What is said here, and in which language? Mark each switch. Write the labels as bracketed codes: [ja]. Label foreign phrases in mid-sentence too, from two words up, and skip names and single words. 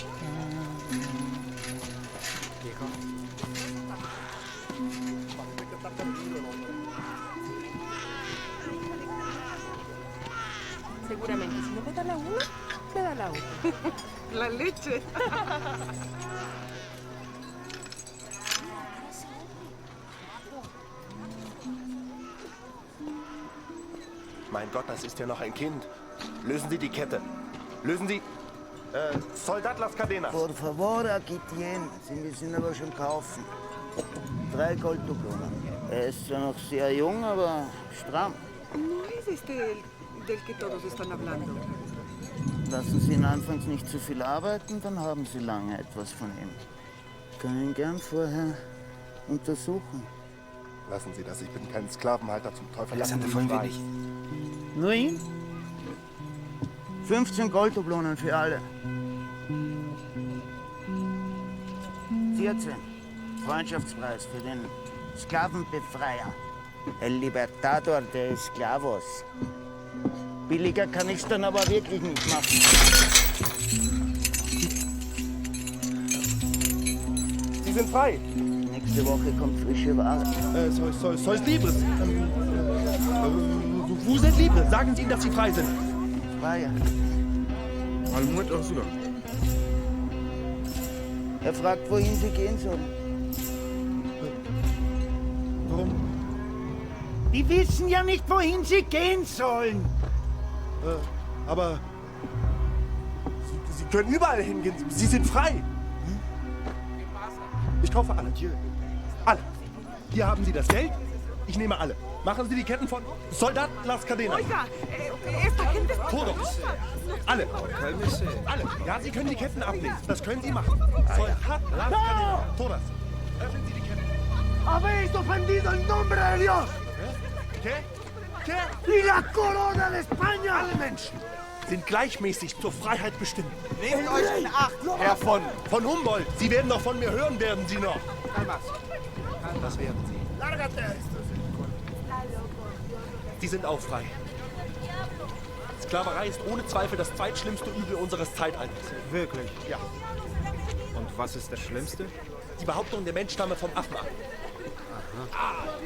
[es] Seguramente, si no me da la una, me da la otra. La leche. [de] Mein Gott, das ist ja noch ein Kind. Lösen Sie die Kette. Lösen Sie... Soldat [es] Las Cadenas. Por favor, aquí tiene. [de] Sie müssen aber schon kaufen. 3 Golddublonen. Er ist zwar noch sehr jung, aber stramm. [es] No es este del que todos están hablando. [de] Lassen Sie ihn anfangs nicht zu viel arbeiten, dann haben Sie lange etwas von ihm. Können ihn gern vorher untersuchen. Lassen Sie das, ich bin kein Sklavenhalter zum Teufel. Alexander, wollen wir nicht. Nur ihn? 15 Golddublonen für alle. 14. Freundschaftspreis für den Sklavenbefreier. [es] El Libertador de Esclavos. [de] Billiger kann ich's dann aber wirklich nicht machen. Sie sind frei. Nächste Woche kommt frische Ware. [es] Sois libres. [fr] Vous êtes libres. [de] Sagen Sie ihm, dass Sie frei sind. Freier. Er fragt, wohin Sie gehen sollen. Warum? Die wissen ja nicht, wohin sie gehen sollen. Aber Sie können überall hingehen. Sie sind frei. Ich kaufe alle. Alle. Hier haben Sie das Geld. Ich nehme alle. Machen Sie die Ketten von Soldat [es] Las Cadenas. Oiga, esta gente está Todos. [de] Alle. Alle. Ja, Sie können die Ketten ablegen. Das können Sie machen. Soldat [es] Las Cadenas. Todas. [de] Öffnen Sie die Ketten. [es] Habéis ofendido el nombre de Dios. ¿Qué? ¿Qué? Y la corona de España. [de] Alle Menschen sind gleichmäßig zur Freiheit bestimmt. Nehmt euch in Acht. Herr von Humboldt, Sie werden noch von mir hören, werden Sie noch. Das werden Sie. Sie sind auch frei. Sklaverei ist ohne Zweifel das zweitschlimmste Übel unseres Zeitalters. Wirklich? Ja. Und was ist das Schlimmste? Die Behauptung, der Mensch stamme vom Affen ab. Aha.